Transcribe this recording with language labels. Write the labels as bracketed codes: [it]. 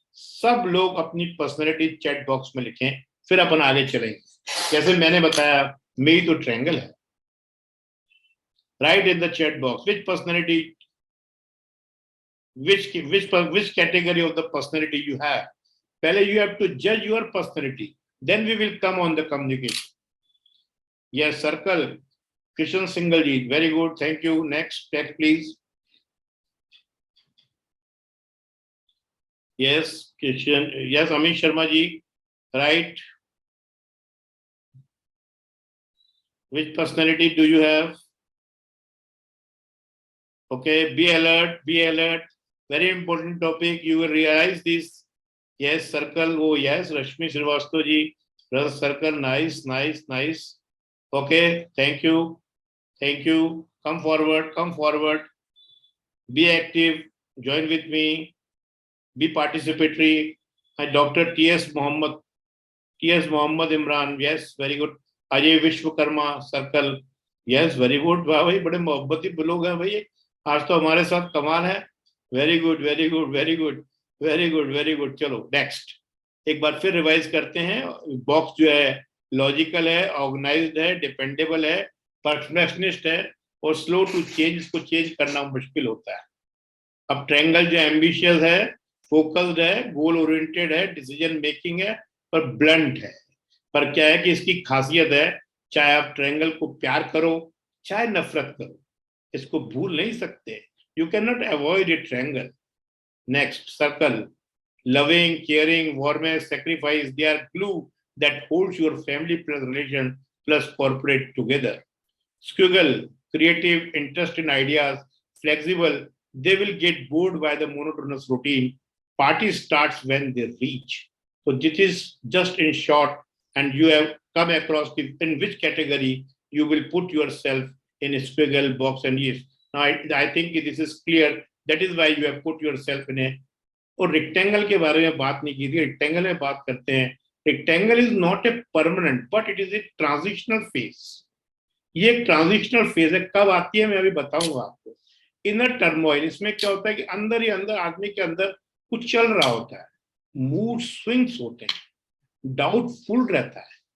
[hi] सब लोग अपनी पर्सनैलिटी चैट बॉक्स में लिखें, फिर अपन आगे चलेंगे। [en] जैसे मैंने बताया मेरी तो ट्रायंगल है। Right in the chat box which personality, which category of the personality you have. पहले you have to judge your personality, then we will come on the communication. Yes, circle. Kishan Singhal ji, very good, thank you. Next please. Yes, Kishan. Yes, Amit Sharma ji, right. Which personality do you have? Okay, be alert, be alert. Very important topic, you will realize this. Yes, circle. Oh yes, Rashmi Srivastava ji, circle. Nice, nice, nice. Okay, thank you, thank you. Come forward, come forward. Be active, join with me, be participatory. Dr. T.S. Mohammed Imran, yes, very good. Ajay Vishwakarma, circle. Yes, very good. [hi] वाह भाई, बड़े मोहब्बती लोग हैं भाई, आज तो हमारे साथ कमाल है। [en] Very good, very good, very good, very good, very good. [hi] चलो नेक्स्ट एक बार फिर रिवाइज करते हैं। [en] box जो है [hi] लॉजिकल है, ऑर्गेनाइज्ड है, डिपेंडेबल है, परफेक्शनिस्ट है और स्लो टू चेंज, इसको चेंज करना मुश्किल होता है। अब ट्रायंगल जो एम्बिशियस है, फोकस्ड है, गोल ओरिएंटेड है, डिसीजन मेकिंग है, पर ब्लंट है। पर क्या है कि इसकी खासियत है, चाहे आप ट्रायंगल को प्यार करो चाहे नफरत करो, इसको भूल नहीं सकते। [en] You can not avoid a triangle. Next, circle, loving, caring, warmth, sacrifice, they are glue that holds your family plus relation plus corporate together. Squiggle, creative, interest in ideas, flexible, they will get bored by the monotonous routine. Party starts when they reach. So this is just in short, and you have come across in which category you will put yourself in a squiggle box. And yes, now I think this is clear. That is why you have put yourself in a, [hi] और rectangle के बारे में बात नहीं की थी, rectangle में बात करते हैं। [en] Rectangle is not a permanent but it is a transitional phase. [hi] ये एक ट्रांजिशनल फेज है। कब आती है मैं अभी बताऊंगा आपको। इनर टर्मोइल, इसमें क्या होता है कि अंदर ही अंदर आदमी के अंदर कुछ चल रहा होता है, मूड स्विंग्स होते हैं, डाउटफुल रहता है।